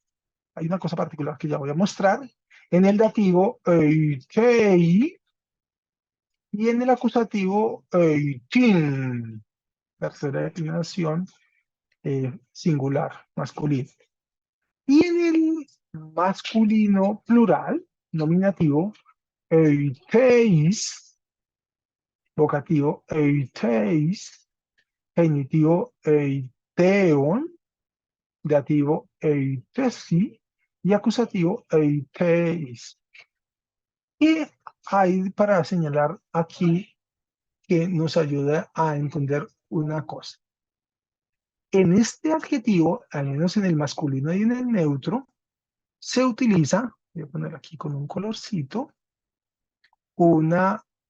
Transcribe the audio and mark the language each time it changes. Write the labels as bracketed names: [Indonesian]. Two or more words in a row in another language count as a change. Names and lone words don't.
[Spanish] Hay una cosa particular que ya voy a mostrar. En el dativo, oitei, y en el acusativo, oitin. Tercera declinación singular, masculino. Y en el masculino plural, nominativo, euteis, vocativo, euteis, genitivo, euteon, dativo, eutesi, y acusativo, euteis. Y hay para señalar aquí que nos ayuda a entender una cosa. En este adjetivo, al menos en el masculino y en el neutro, se utiliza, voy a poner aquí con un colorcito, una